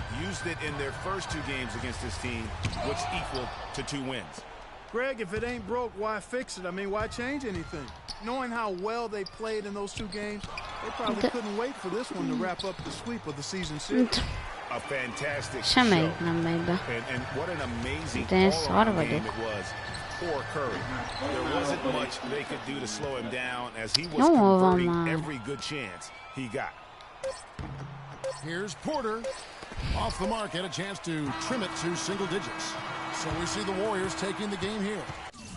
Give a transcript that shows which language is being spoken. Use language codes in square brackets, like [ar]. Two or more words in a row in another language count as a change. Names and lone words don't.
[en] Used it in their first 2 games against this team, which equal to 2 wins. Greg, if it ain't broke, why fix it? I mean, why change anything? Knowing how well they played in those 2 games, they probably couldn't wait for this one to wrap up the sweep of the season series. A fantastic show. [hu] Semmelyik nem megy be. [en] And what an amazing [hu] De én [en] all-around [hu] szar [en] game [hu] vagyok. [en] it was for Curry. There wasn't much they could do to slow him down as he was [hu] Jó van [en] converting [hu] már. [en] every good chance he got. Here's Porter. Off the mark, had a chance to trim it to single digits. So we see the Warriors taking the game here.